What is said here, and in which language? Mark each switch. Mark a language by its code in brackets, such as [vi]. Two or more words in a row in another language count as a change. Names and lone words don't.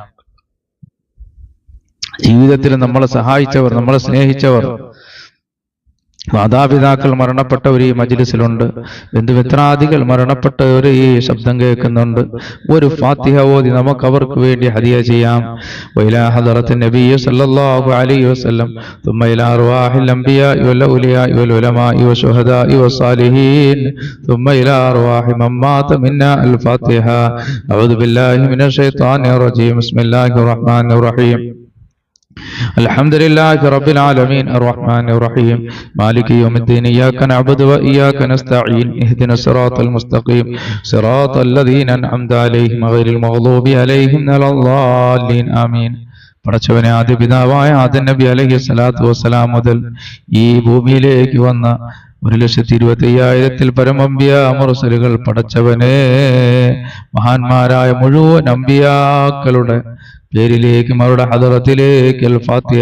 [ml] ജീവിതത്തിൽ നമ്മളെ സഹായിച്ചവർ, നമ്മളെ സ്നേഹിച്ചവർ, മാതാപിതാക്കൾ മരണപ്പെട്ടവർ ഈ മജ്ലിസിലുണ്ട്, ബന്ധുമിത്രാദികൾ മരണപ്പെട്ടവർ ഈ ശബ്ദം കേൾക്കുന്നുണ്ട്. ഒരു ഫാത്തിഹ ഓതി നമുക്ക് അവർക്ക് വേണ്ടി ഹദിയ ചെയ്യാം. [ar] وإلى حضرة النبي صلى الله عليه وسلم ثم إلى أرواح الأنبياء والأولياء والعلماء والشهداء والصالحين ثم إلى أرواح من مات منا الفاتحة. أعوذ بالله من الشيطان الرجيم. بسم الله الرحمن الرحيم. الحمد لله رب العالمين الرحمن الرحيم مالك يوم الدين إياك نعبد وإياك نستعين اهدنا الصراط المستقيم صراط الذين أنعمت عليهم غير المغضوب عليهم ولا الضالين آمين. [ml] പടച്ചവനെ, ആദ്യ പിതാവായ ആദം നബി [ar] عليه الصلاة والسلام [ml] മുതൽ ഈ ഭൂമിയിലേക്ക് വന്ന 1,25,000-ൽ പരം അമ്പിയാ മുർസലുകൾ പടച്ചവനെ, മഹാന്മാരായ മുഴുവൻ അമ്പിയാക്കളുടെ പേരിലേക്കും അവരുടെ ഹദറത്തിലേക്ക് [ar] الفاتحة.